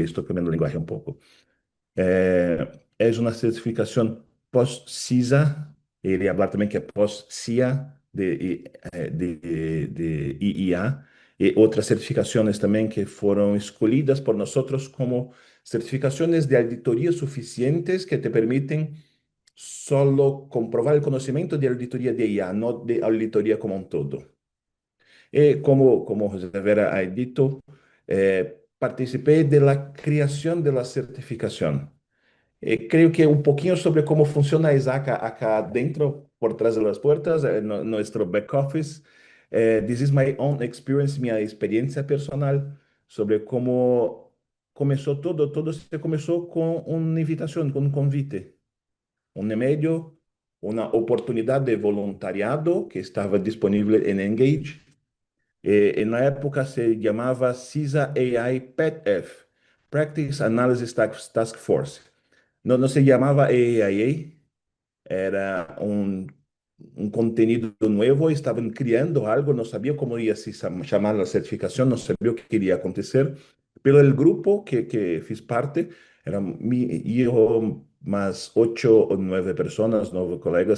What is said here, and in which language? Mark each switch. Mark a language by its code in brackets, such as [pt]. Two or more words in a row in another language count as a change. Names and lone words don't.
[pt] Estou cambiando a linguagem um pouco. É uma certificação pós-CISA, ele falar também que é pós-CIA de IIA, e outras certificações também que foram escolhidas por nós como certificações de auditoria suficientes que te permitem solo comprovar o conhecimento de auditoria de IA, não de auditoria como um todo. E como José Vera ha dito, participei da criação da certificação. [es] Creo que un poquito sobre cómo funciona Isaac acá dentro, por detrás de las puertas, nuestro back office. [en] This is my own experience, [es] mi experiencia personal sobre cómo comenzó todo. Todo se comenzó con una invitación, con un convite, un e-mail, una oportunidad de voluntariado que estaba disponible en Engage. En la época se llamaba CISA AI PET-F, Practice Analysis Task Force. [pt] Não se chamava AAIA, era um conteúdo novo, estavam criando algo, não sabia como ia se chamar a certificação, não sabia o que iria acontecer. Pelo el grupo que fiz parte, era eu mais 8 ou 9 pessoas, 9 colegas.